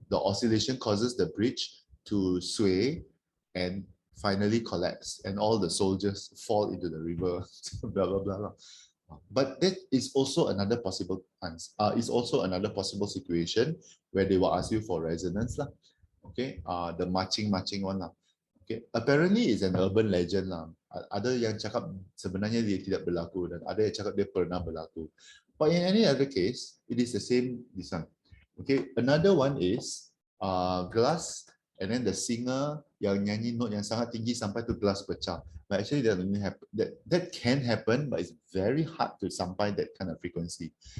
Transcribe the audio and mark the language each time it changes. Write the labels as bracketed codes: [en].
[en] The oscillation causes the bridge to sway and finally collapse, and all the soldiers fall into the river. Blah blah blah blah. But that is also another possible answer. Is also another possible situation where they will ask you for resonance lah. Okay, the marching one lah. Okay, apparently it's an urban legend lah. [ms] Ada yang cakap sebenarnya dia tidak berlaku dan ada yang cakap dia pernah berlaku. [en] But in any other case, it is the same this one. Okay, another one is glass, and then the singer [ms] yang nyanyi note yang sangat tinggi sampai tu glass pecah. [en] But actually that only happen, that can happen, but it's very hard to sampai that kind of frequency.